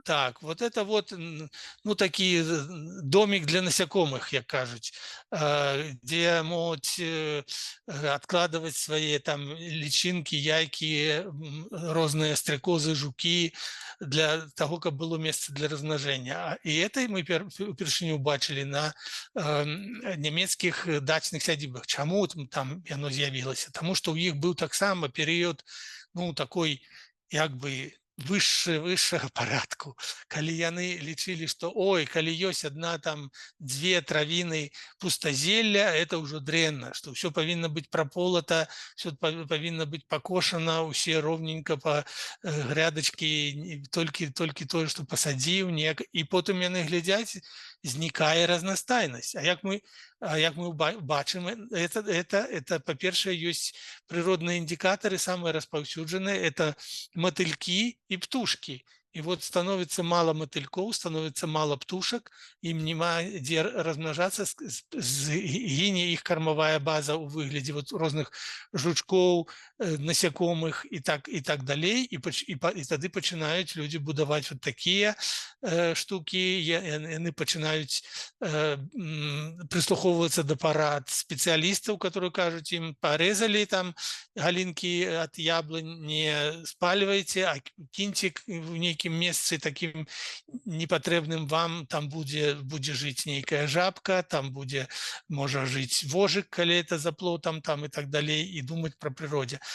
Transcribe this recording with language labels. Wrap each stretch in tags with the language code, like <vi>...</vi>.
<ru>Так, вот это вот, такий домик для насекомых, як кажуть, где могут откладывать свои там личинки, яйки, разные стрекозы, жуки, для того, как было место для размножения. И это мы впершыню бачили на немецких дачных сядзібах. Чаму там оно з'явілася? Тому что у них был таксама период, такой, як бы,</ru> <be>высшага парадку, калі яны лічылі, што ой, калі ёсць адна там дзве травіны пустазелля, это ўжо дрэнна, што ўсё павінна быць праполата, ўсё павінна быць пакошана, усе роўненька па грядачкі, толькі тое, што пасадзіў, і потым яны глядзяць, знікае разнастайнасць. Як мы бачым, это па-першае, ёсць прыродныя індыкатары, самыя распаўсюджаныя, это</be> <ru>мотыльки и</ru> <be>птушки.</be> <ru>И вот становится мало мотыльков, становится мало птушек, им нема где размножаться, гине их кормовая база</ru> <be>у выгляде</be> <ru>вот разных жучков, насекомых и так далее. И тогда начинают люди будовать вот такие штуки, они начинают прислуховываться до парад специалистов, которые кажут им, порезали там галинки от яблонь, не спаливайте, а киньте в неким месцы таким непотребным вам, там будзе жить некая жабка, там будзе, можа жить вожик, калі это за плотом, там и так далее, и думать про природе.</ru>